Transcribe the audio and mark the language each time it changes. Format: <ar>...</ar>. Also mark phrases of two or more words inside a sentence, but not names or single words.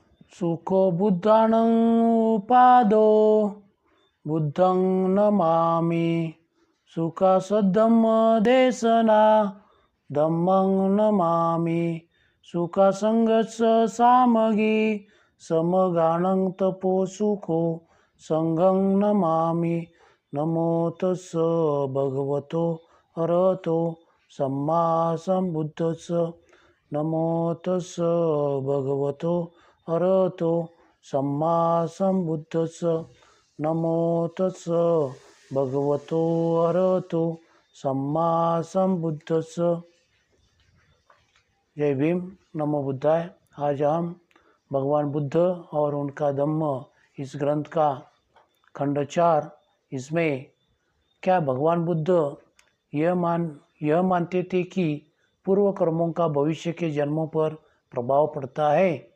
<pi>सुखो बुद्धानं उपादो बुद्धं नमामि। सुखसद्धम्मदेशना धम्मं नमामि। सुखसङ्गस्स सामगी समगानं तपो सुखो संघं नमामि। नमो तस्स भगवतो अरहतो सम्मा सम्बुद्धस्स। नमो तस्स भगवतो अरहतो सम्मा सम्बुद्धस्स। नमो तस्स भगवतो अरहतो सम्मा सम्बुद्धस्स।</pi> <hi>जय भीम,</hi> <pi>नमो बुद्धाय।</pi> <hi>आज हम भगवान बुद्ध और उनका धम्म इस ग्रंथ का खंड 4, इसमें क्या भगवान बुद्ध यह मानते थे कि पूर्व कर्मों का भविष्य के जन्मों पर प्रभाव पड़ता है।</hi>